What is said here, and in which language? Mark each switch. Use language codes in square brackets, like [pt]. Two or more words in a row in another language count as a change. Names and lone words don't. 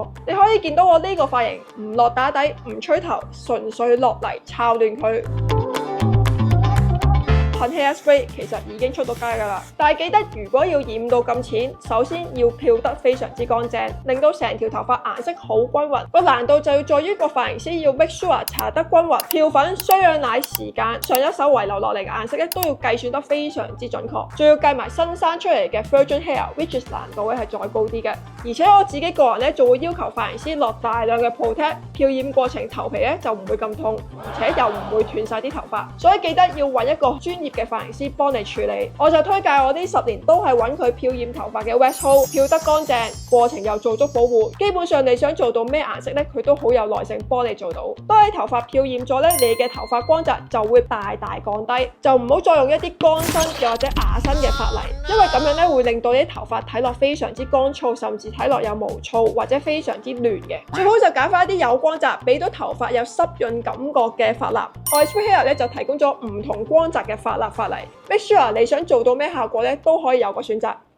[yue] 你可以見到我呢個髮型唔落打底，唔吹頭，純粹落嚟炒亂佢。噴 hairspray 其實已經出到街㗎啦，但係記得如果要染到咁淺，首先要漂得非常之乾淨，令到成條頭髮顏色好均勻。個難度就要在於個髮型師要 [en] make sure [yue] 搽得均勻，漂粉、雙氧奶時間、上一手遺留落嚟嘅顏色咧都要計算得非常之準確，仲要計埋新生出嚟嘅 [en] virgin hair，which is [yue] 難度咧係再高啲嘅。而且我自己個人咧就會要求髮型師落大量嘅 protect， 漂染過程頭皮咧就唔會咁痛，而且又唔會斷晒啲頭髮，所以記得要揾一個專業嘅髮型師幫你處理。我就推介我呢10年都係揾佢漂染頭髮嘅 West Ho， 漂得乾淨，過程又做足保護，基本上你想做到咩顏色咧，佢都好有耐性幫你做到。當你頭髮漂染咗咧，你嘅頭髮光澤就會大大降低，就唔好再用一啲乾身又或者牙身嘅髮泥，因為咁樣咧會令到你啲頭髮睇落非常之乾燥，甚至睇落有毛躁或者非常之亂嘅。最好就揀翻一啲有光澤，俾到頭髮有濕潤感覺嘅髮蠟。Oyster Hair 咧就提供咗唔同光澤嘅髮蠟髮泥， [en] make sure [yue] 你想做到咩效果咧都可以有個選擇。